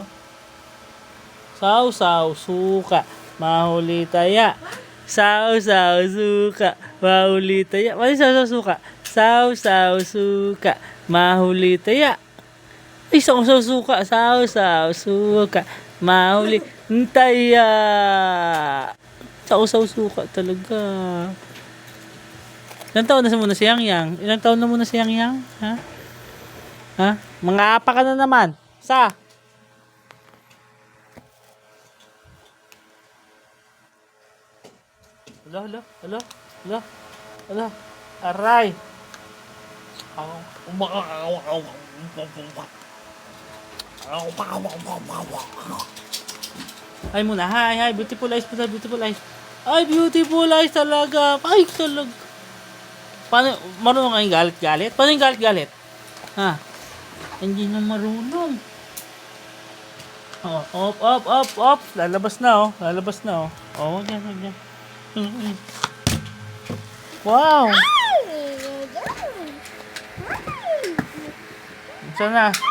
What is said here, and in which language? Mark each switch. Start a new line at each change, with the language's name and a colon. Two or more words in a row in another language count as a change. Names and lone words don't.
Filipino: Saw-saw, suka, mahuli taya. Saw-saw, suka, mahuli taya. Ano yung saw-saw, suka? Saw-saw, suka, mahuli taya. Ay, saw-saw, suka, saw-saw, suka, mahuli taya. Saw-saw, suka talaga. Ilang taon na muna si Yang Yang? Ilang taon na muna si Yang Yang? Ha? Ha? Mga apa ka na naman. Sa? Hala. Hala. Aray. Ay muna.
English: Hi. Beautiful eyes. Beautiful eyes.
Filipino: Ay,
English: beautiful eyes
Filipino: talaga. Ay, talaga. Paano, marunong kayong galit-galit? Paano yung galit-galit? Ha? Hindi na marunong. Oh, up. Lalabas na, oh. Oh, wag yan. Wow! Saan na?